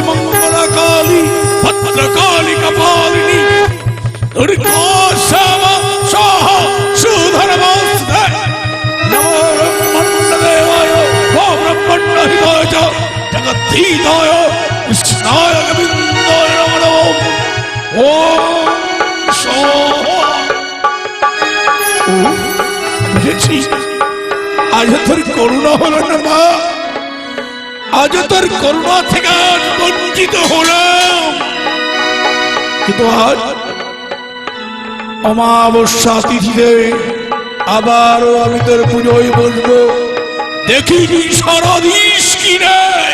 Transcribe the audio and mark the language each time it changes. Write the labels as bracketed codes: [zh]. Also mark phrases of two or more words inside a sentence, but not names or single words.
[sa] मंगलकाली भद्रकाली कपालिनी दुर्गा श्यामा स्वाहा सुधर्मास्ते नमो ब्रह्मण्डदेवाय ओम ब्रह्मण्डहिताय च जगद्धिताय कृष्णाय गोविन्दाय नमो ओम स्वाहा। [bn] आज তোর করুণা হলো না মা, আজ তোর করুণা থেকে বঞ্চিত হলাম, কিন্তু আজ অমাবস্যা তিথিতে আবারও আমি তোর পুজোয় বসবো, দেখি কি সারা দিস কি নেই।